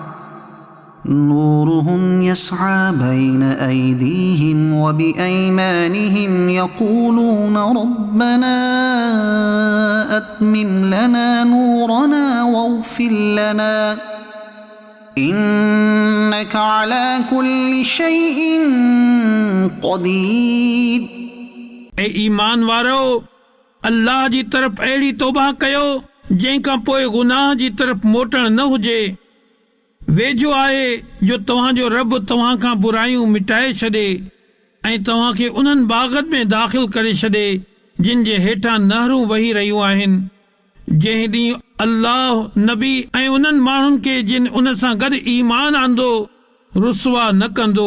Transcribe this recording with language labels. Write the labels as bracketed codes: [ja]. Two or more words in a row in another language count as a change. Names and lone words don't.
[ar] نورهم يسعى بين أيديهم وبأيمانهم يقولون ربنا أتمم لنا نورنا واغفر لنا إنك على كل شيء قدير [sd] ए ईमान वारो, अल्लाह जी तरफ़ अहिड़ी तौबा कयो जंहिंखां पोइ गुनाह जी तरफ़ मोटण न हुजे। वेझो आहे जो तव्हांजो रब तव्हां खां बुरायूं मिटाए छॾे ऐं तव्हांखे उन्हनि बाग़नि में दाख़िल करे छॾे जिन जे हेठां नहरूं वही रहियूं आहिनि, जंहिं ॾींहुं अल्लाह नबी ऐं उन्हनि माण्हुनि खे जिन उन सां गॾु ईमान आंदो रुसवा न कंदो।